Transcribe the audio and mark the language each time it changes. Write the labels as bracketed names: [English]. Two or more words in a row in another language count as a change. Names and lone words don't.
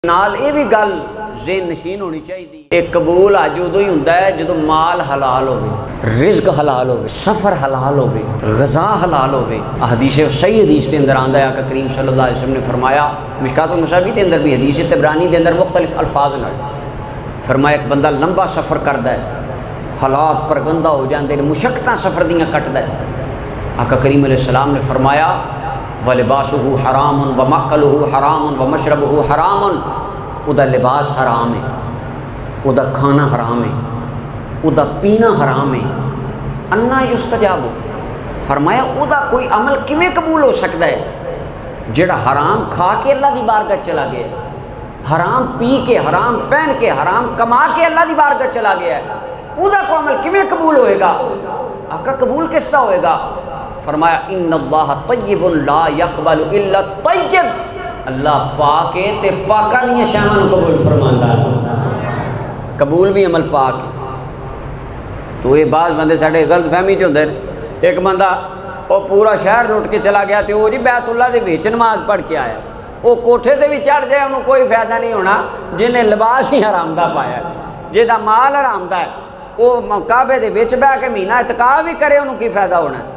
[Punjabi] نال یہ بھی گل ذہن نشین ہونی چاہیے، ایک قبول اج ادو ہی ہوندا ہے جدو مال حلال ہوے، رزق حلال ہوے، سفر حلال ہوے، غذا حلال ہوے۔ حدیث صحیح حدیث کے اندر آندا ہے آقا کریم [Arabic] صلی اللہ علیہ وسلم [Punjabi] نے فرمایا، مشکات المصابیح کے اندر بھی حدیث طبرانی کے اندر مختلف الفاظ نال فرمایا، ایک بندہ لمبا سفر کردا ہے، حالات پر گندہ ہو جاندے نے، مشقتاں سفر دیاں کٹدا ہے، آقا کریم [Arabic] علیہ السلام [Punjabi] نے فرمایا [Arabic] وَلِبَاسُهُ حَرَامٌ وَمَأْكَلُهُ حَرَامٌ وَمَشْرَبُهُ حَرَامٌ، [Punjabi] اُدا لباس حرام ہے، اُدا کھانا حرام ہے، اُدا پینا حرام ہے۔ [Arabic] اَنَّا يُسْتَجَابُ، [Punjabi] فرمایا اُدا کوئی عمل کیویں قبول ہو سکتا ہے جڑا حرام کھا کے اللہ دی بارگاہ چلا گیا ہے، حرام پی کے، حرام پہن کے، حرام کما کے اللہ دی بارگاہ چلا گیا ہے، اُدا کو عمل کیویں قبول ہوئے گا؟ آقا قبول کس طرح ہوئے گا؟ فرمایا [Arabic] ان اللہ طیب لا یقبل الا الطیب، [Punjabi] اللہ پاک ہے تے پاکاں دیاں شیواں نوں قبول فرماندا ہے، قبول بھی عمل پاک ہے۔ تو یہ بعض بندے ساڈے غلط فہمی چ ہوندے، ایک بندہ وہ پورا شہر لٹ کے چلا گیا تے وہ جی بیت اللہ دے وچ نماز پڑھ کے آیا، وہ کوٹھے تے بھی چڑھ جائے انہوں کوئی فائدہ نہیں ہونا، جنہیں لباس ہی حرام دا پایا ہے، جہاں مال حرام دا ہے، وہ کعبے دے وچ بیٹھ کے مہینہ اعتکاف بھی کرے انہوں کی فائدہ ہونا ہے۔